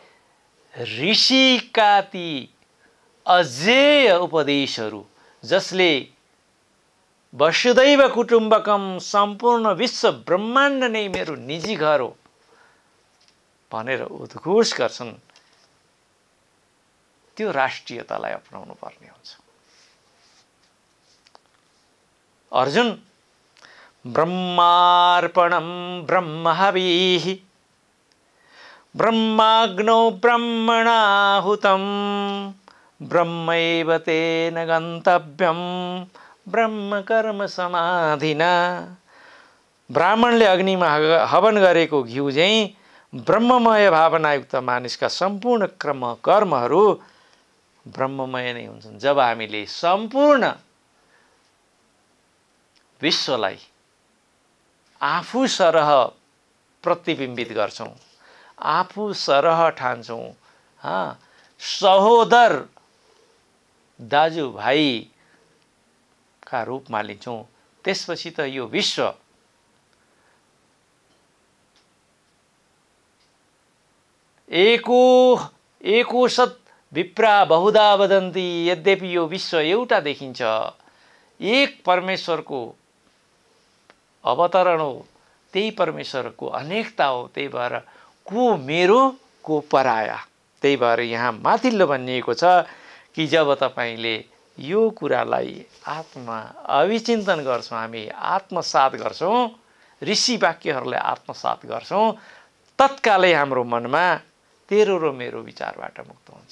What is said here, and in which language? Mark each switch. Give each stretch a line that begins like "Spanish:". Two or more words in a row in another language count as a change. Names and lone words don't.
Nepali: ऋषिका ती अजेय उपदेशहरू, जसले
Sanskrit: वसुदैव कुटुम्बकम,
Nepali: सम्पूर्ण विश्व ब्रह्माण्ड नै मेरो निजी घर हो भनेर उद्घोष गर्छन्, त्यो राष्ट्रियतालाई अपनाउनु पर्ने हुन्छ।
Sanskrit: अर्जुन ब्रह्मार्पणं ब्रह्महविः ब्रह्माग्नौ ब्रह्मणाहुतं ब्रह्मैव तेन गन्तव्यं ब्रह्म कर्म समाधिना।
Nepali: ब्राह्मणले अग्निमा हवन गरेको घिउ चाहिँ ब्रह्ममय भावनायुक्त मानिसका सम्पूर्ण कर्महरू ब्रह्ममय नै हुन्छन्। जब हामीले सम्पूर्ण विश्वलाई आफू सरह प्रतिबिम्बित गर्छौं, आफू सरह ठान्छौं, सहोदर दाजुभाइ का रूपमा लिन्छौँ, त्यसपछि त यो विश्व
Sanskrit: एको सत् विप्रा बहुधा वदन्ति,
Nepali: यद्यपि यो विश्व एउटा देखिन्छ, एक परमेश्वरको अवतरण हो, त्यही परमेश्वरको अनेकता हो। त्यही भएर को मेरो को पराया। त्यही भएर यहाँ माथिल्लो भनिएको छ कि जब तपाईँले यो कुरालाई आत्मा अभिचिन्तन गर्छौँ, हामी आत्मसात गर्छौँ, ऋषि वाक्यहरूलाई आत्मसात गर्छौँ, तत्कालै हाम्रो मनमा तेरो र मेरो विचारबाट मुक्त हुन्छ।